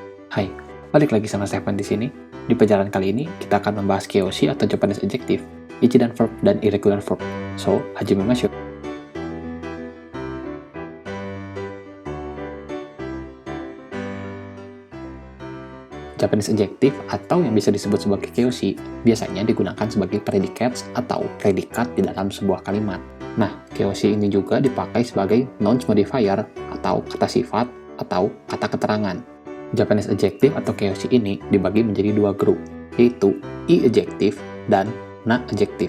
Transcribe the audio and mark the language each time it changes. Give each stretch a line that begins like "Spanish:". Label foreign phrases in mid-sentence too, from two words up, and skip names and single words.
Indonesian: Hai, balik lagi sama Stefan di sini. Di pelajaran kali ini, kita akan membahas keishi atau
English: Japanese adjective,
Japanese: 一段
Indonesian: verb, dan
English: irregular verb.
Japanese: So, 始めましょう.
English: Japanese adjective
Indonesian: atau yang bisa disebut sebagai keishi biasanya digunakan sebagai predicates atau predikat di dalam sebuah kalimat. Nah, keishi ini juga dipakai sebagai
English: nouns modifier
Indonesian: atau kata sifat atau kata keterangan.
English: Japanese adjective
Indonesian: atau keishi ini dibagi menjadi dua grup, yaitu i-adjective dan na-adjective.